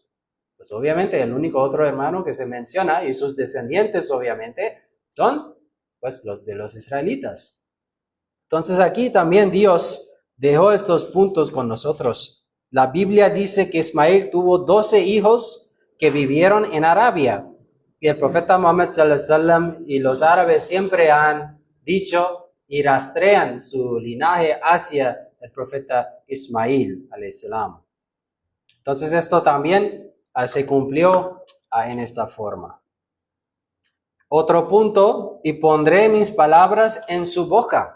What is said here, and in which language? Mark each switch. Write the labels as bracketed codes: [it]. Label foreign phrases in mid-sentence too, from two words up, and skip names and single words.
[es] Pues obviamente el único otro hermano que se menciona y sus descendientes obviamente son pues los de los israelitas. Entonces aquí también Dios dejó estos puntos con nosotros. La Biblia dice que Ismael tuvo 12 hijos que vivieron en Arabia. Y el profeta Muhammad [ar] صلى الله عليه وسلم [es] y los árabes siempre han dicho y rastrean su linaje hacia el profeta Ismael [ar] عليه السلام. [es] Entonces esto también se cumplió en esta forma. Otro punto, y pondré mis palabras en su boca.